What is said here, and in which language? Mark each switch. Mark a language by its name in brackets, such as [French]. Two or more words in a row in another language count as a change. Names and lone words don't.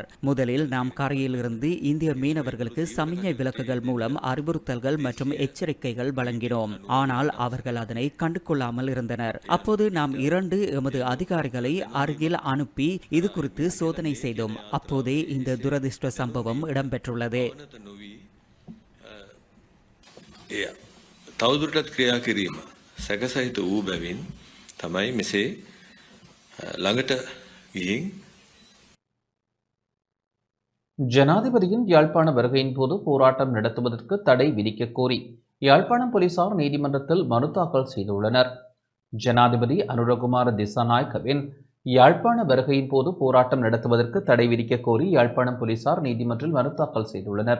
[Tamil] முதலில் நாம் கரையில் இருந்து இந்திய மீனவர்களுக்கு சமிஞ்சை விளக்குகள் மூலம் அறிவுறுத்தல்கள் மற்றும் எச்சரிக்கைகள் வழங்கினோம். ஆனால் அவர்கள் அதனை கண்டுகொள்ளாமல் இருந்தனர். அப்போது நாம் 2 எமது அதிகாரிகளை அருகில் அனுப்பி இது குறித்து சோதனை செய்தோம். அப்போதே இந்த துரதிர்ஷ்ட சம்பவம் இடம்பெற்றுள்ளது. [Sinhala] තවදුරටත් ක්‍රියා කිරීම සැකසහිත වූ බැවින් තමයි මෙසේ ළඟට ගිහින් [Tamil] ஜனாதிபதியின் யாழ்ப்பாண வருகையின் போது போராட்டம் நடத்துவதற்கு தடை விதிக்க கோரி யாழ்ப்பாணம் போலீசார் நீதிமன்றத்தில் மனு தாக்கல் செய்துள்ளனர். ஜனாதிபதி அனுரகுமார திசாநாயக்கவின் யாழ்ப்பாண வருகையின் போது போராட்டம் நடத்துவதற்கு தடை விதிக்க கோரி யாழ்ப்பாணம் போலீசார் நீதிமன்றில் மனு தாக்கல் செய்துள்ளனர்.